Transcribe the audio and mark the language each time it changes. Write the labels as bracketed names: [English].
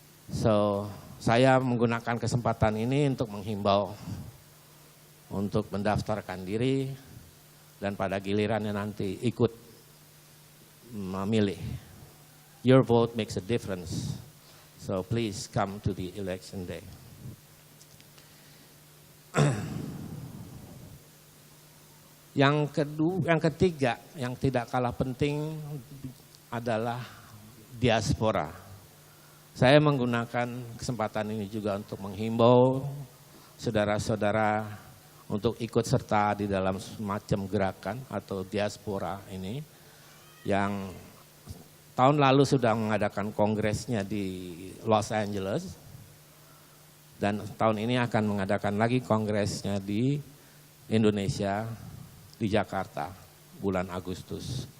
[Indonesian] So saya menggunakan kesempatan ini untuk menghimbau untuk mendaftarkan diri dan pada gilirannya nanti ikut memilih. [English] Your vote makes a difference. So please come to the election day. [Indonesian] Yang ketiga, yang tidak kalah penting adalah diaspora. Saya menggunakan kesempatan ini juga untuk menghimbau saudara-saudara untuk ikut serta di dalam semacam gerakan atau diaspora ini yang tahun lalu sudah mengadakan kongresnya di Los Angeles dan tahun ini akan mengadakan lagi kongresnya di Indonesia, di Jakarta, bulan Agustus.